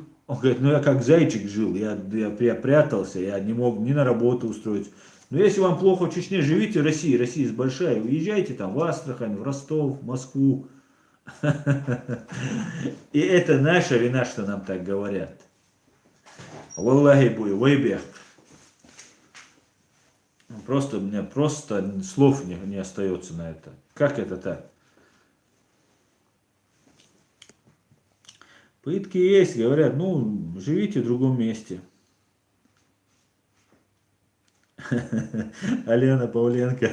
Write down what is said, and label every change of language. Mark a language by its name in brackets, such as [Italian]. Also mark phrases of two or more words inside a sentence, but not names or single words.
[Russian] Он говорит, ну я как зайчик жил, я прятался, я не мог ни на работу устроиться. Но если вам плохо в Чечне, живите в России, Россия большая, уезжайте там в Астрахань, в Ростов, в Москву. И это наша вина, что нам так говорят. [Chechen] Валлахи буй, вайбех. [Russian] Просто у меня просто слов не остается на это. Как это так? Пытки есть, говорят, ну, живите в другом месте. Алена Павленко.